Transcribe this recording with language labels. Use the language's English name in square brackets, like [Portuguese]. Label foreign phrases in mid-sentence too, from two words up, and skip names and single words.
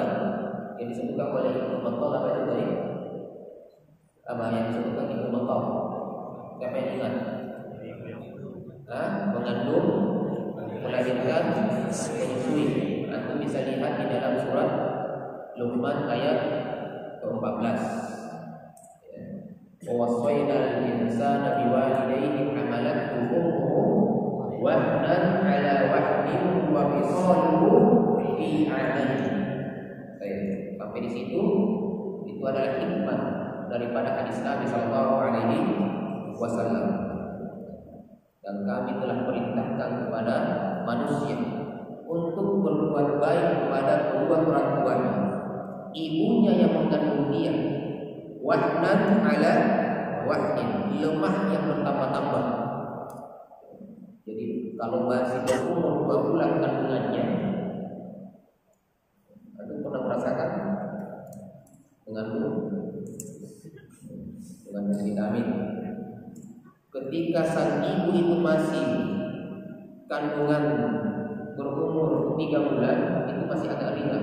[Indonesian] Yang disebutkan oleh Ibnu Battal apa itu tadi? Apa yang disebutkan Ibnu Battal? Siapa yang ingat? Mengandung, melahirkan, menyusui. Antum bisa lihat di dalam surat Luqman ayat ke-14. [Arabic] ووصينا الإنسان بوالديه حملته أمه وهنا على وهن وفصاله في عامين. [Indonesian] Sampai di situ itu adalah hikmah daripada hadis Nabi [Arabic] صلى الله عليه وسلم. [Indonesian] Dan kami telah perintahkan kepada manusia untuk berbuat baik kepada kedua orang tuanya. Ibunya yang mengandung dia, [Arabic] وهنا على وهن, [Indonesian] lemah yang bertambah-tambah. Jadi kalau masih berumur 2 bulan kandungannya, Anda pernah merasakan mengandung vitamin. Ketika sang ibu itu masih kandungan berumur 3 bulan, itu masih agak ringan.